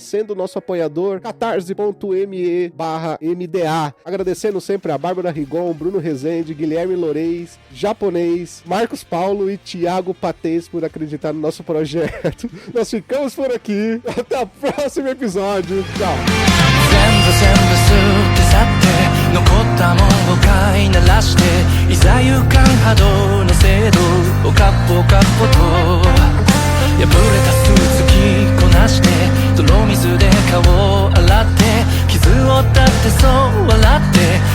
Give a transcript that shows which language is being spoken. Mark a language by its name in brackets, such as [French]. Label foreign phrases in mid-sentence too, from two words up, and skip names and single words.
[Portuguese] Sendo nosso apoiador, catarse.me/MDA. Agradecendo sempre a Bárbara Rigon, Bruno Rezende, Guilherme Loreis, Japonês, Marcos Paulo e Thiago Patês por acreditar no nosso projeto. Nós ficamos por aqui. Até o próximo episódio. Tchau. [Japanese] 残ったもんを飼いならしていざ勇敢波動の制度をカッポカッポと破れたスーツ着こなして泥水で顔を洗って傷を負ったってそう笑って